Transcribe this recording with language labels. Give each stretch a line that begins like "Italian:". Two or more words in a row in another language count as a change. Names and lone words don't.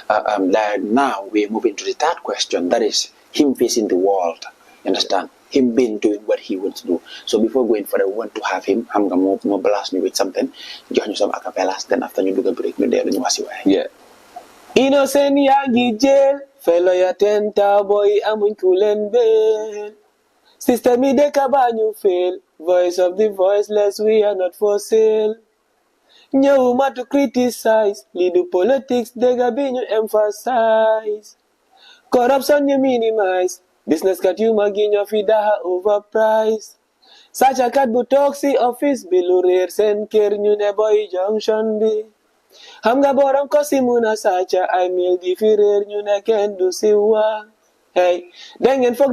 English: Now we're moving to the third question. That is him facing the world. You understand? Him being doing what he wants to do. So before going further, we want to have him. I'm going to blast me with something. Join you some acapellas. Then after you do the break, yeah.
Wolof: Innocent yaa ngi jail felo ya tenta boy amuñ ku leen beel system yi dëkk ba ñu fail
English: voice of the voiceless we are not for sale
Wolof: ñëwuma
English: to criticize
Wolof: lii du politics dëgg bi ñu emphasize corruption ñu minimize business kat yu mag yi ñoo fi daha overprice sàccakat bu toog si office bi lu réer seen kër ñu ne boy junction bi xam nga borom ko si muna sàcca ay mil di fi réer ñu ne kenn du si waa hey dangeen foog